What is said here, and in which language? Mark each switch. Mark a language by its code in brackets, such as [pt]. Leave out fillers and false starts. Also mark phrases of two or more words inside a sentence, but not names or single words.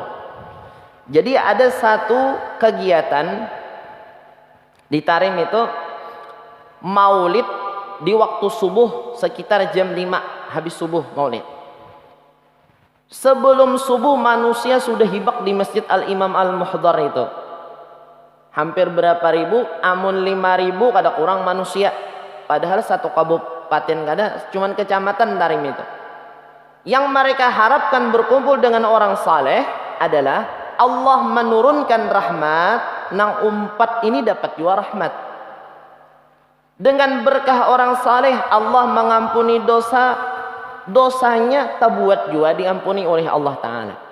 [bjn] Jadi ada satu kegiatan di Tarim itu, maulid di waktu subuh sekitar jam 5 habis subuh maulid. Sebelum subuh manusia sudah hibak di Masjid Al-Imam Al-Muhdar itu. Hampir berapa ribu, amun 5.000 kada kurang manusia. Padahal satu kabupaten kada, cuman kecamatan Tarim itu. Yang mereka harapkan berkumpul dengan orang saleh adalah Allah menurunkan rahmat, nang umpat ini dapat juga rahmat. Dengan berkah orang saleh Allah mengampuni dosanya terbuat juga diampuni oleh Allah Ta'ala.